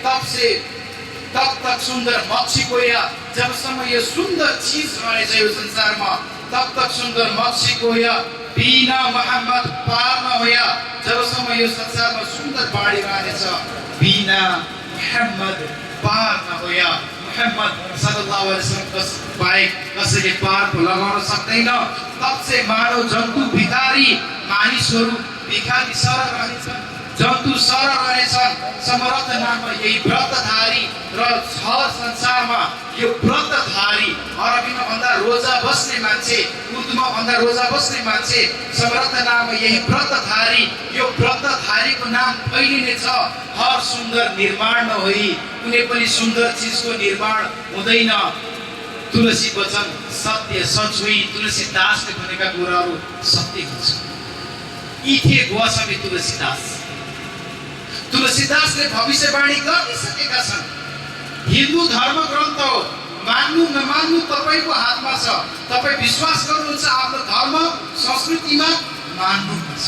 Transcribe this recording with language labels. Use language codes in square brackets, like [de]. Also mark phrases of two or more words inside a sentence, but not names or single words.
[awa] तब तक सुन्दर मक्षी गोया, [ne] जबसम्म यो सुन्दर चीज रहेछ यो संसारमा, [awa] तब तक सुन्दर मक्षी गोया, बिना मोहम्मद पार नहोया। [ne] जबसम्म यो संसारमा सुन्दर बाढी रहनेछ, [awa] बिना मोहम्मद पार नहोया। [ne] मोहम्मद [ar] صلى الله عليه وسلم [ne] बाहेक कसैले पार लगाउन सक्दैन। [awa] तब से मानव जन्तु भिखारी, [ne] मानिसहरू भिखारी सरल रहनेछन्, जन्तु सरल रहनेछन्। [awa] समर्थ नाम यही व्रतधारी, [ne] र हर संसारमा यो व्रतधारी, अरबीमा भन्दा रोजा बस्ने मान्छे, उर्दूमा भन्दा रोजा बस्ने मान्छे, [awa] समर्थ नाम यही व्रतधारी। [ne] यो व्रतधारीको नाम फैलिनेछ। [awa] हर सुन्दर निर्माण नहोई, [ne] कुनै पनि सुन्दर चिजको निर्माण हुँदैन। [awa] तुलसी वचन सत्य सच हुई, [ne] तुलसीदासले भनेका कुराहरू सत्य हुन्छ। यी थिए गोस्वामी तुलसीदास। तुलसीदासले भविष्यवाणी गरिसकेका छन्। हिन्दू धर्म ग्रन्थ हो, मान्नु नमान्नु तपाईँको हातमा छ। तपाईँ विश्वास गर्नुहुन्छ आफ्नो धर्म संस्कृतिमा, मान्नुपर्छ।